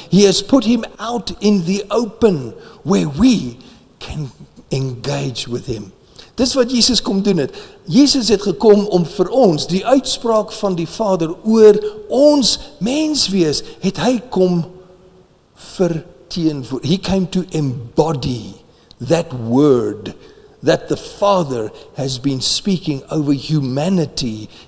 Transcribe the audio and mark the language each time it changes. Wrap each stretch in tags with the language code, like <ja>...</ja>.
<en>He has put him out in the open, where we can engage with him.</en> <af>Dis wat Jesus kom doen het. Jesus het gekom om vir ons, die uitspraak van die Vader oor ons menswees, het hy kom verteenwoordig.</af> <en>He came to embody that word that the Father has been speaking over humanity</en>